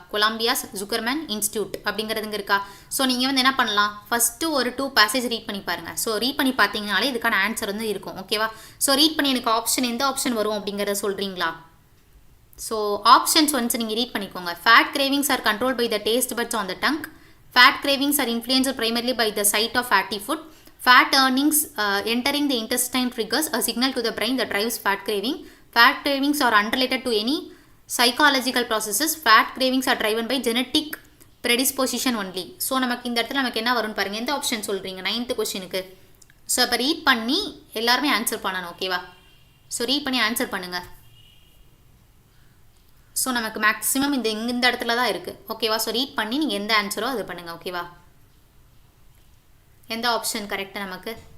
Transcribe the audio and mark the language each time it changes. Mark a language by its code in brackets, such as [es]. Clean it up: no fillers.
[ta] கொலம்பியாஸ் ஜுக்கர்மேன் institute அப்படிங்கிறது இங்கே இருக்கா? ஸோ நீங்கள் வந்து என்ன பண்ணலாம்? ஃபஸ்ட்டு ஒரு 2 பேசேஜ் ரீட் பண்ணி பாருங்கள். ஸோ ரீட் பண்ணி பார்த்தீங்கனாலே இதுக்கான ஆன்சர் வந்து இருக்கும். ஓகேவா? ஸோ ரீட் பண்ணி எனக்கு ஆப்ஷன் எந்த ஆப்ஷன் வரும் அப்படிங்கிறத சொல்கிறீங்களா? ஸோ ஆப்ஷன்ஸ் வந்து நீங்கள் ரீட் பண்ணிக்கோங்க. [en] Fat cravings are control by the taste buds on the tongue. Fat cravings are influenced primarily by the sight of fatty food. Fat earnings entering the intestine triggers a signal to the brain that drives fat craving. Fat cravings are unrelated to any psychological processes. Fat cravings are driven by genetic predisposition only. [ta] So நமக்கு இந்த இடத்துல நமக்கு என்ன வரும்னு பாருங்கள். எந்த option சொல்கிறீங்க 9th கொஸ்டினுக்கு? ஸோ இப்போ ரீட் பண்ணி எல்லாருமே ஆன்சர் பண்ணணும். ஓகேவா? ஸோ ரீட் பண்ணி ஆன்சர் பண்ணுங்கள். ஸோ நமக்கு மேக்ஸிமம் இந்த இடத்துல தான் இருக்குது. ஓகேவா? ஸோ ரீட் பண்ணி நீங்கள் எந்த ஆன்சரோ அது பண்ணுங்கள். ஓகேவா? எந்த ஆப்ஷன் கரெக்டாக நமக்கு?